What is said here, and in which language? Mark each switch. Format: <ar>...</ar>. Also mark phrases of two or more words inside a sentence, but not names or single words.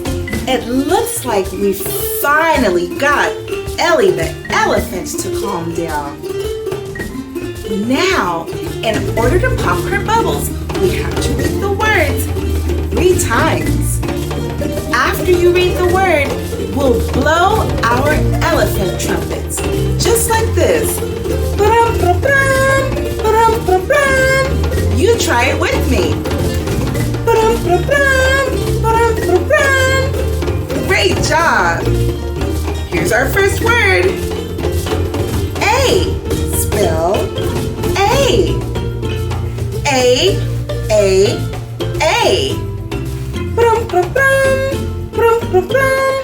<en>It looks like we finally got Ellie the Elephant to calm down. Now, in order to pop her bubbles, we have to read the words 3 times. After you read the word, we'll blow our elephant trumpets, just like this. Ba-dum-ba-dum, ba-dum-ba-dum. You try it with me. Ba-dum-ba-dum, ba-dum-ba-dum. Great job. Here's our first word. A. Spell A. A. Brum, brum, brum, brum, brum, brum.</en>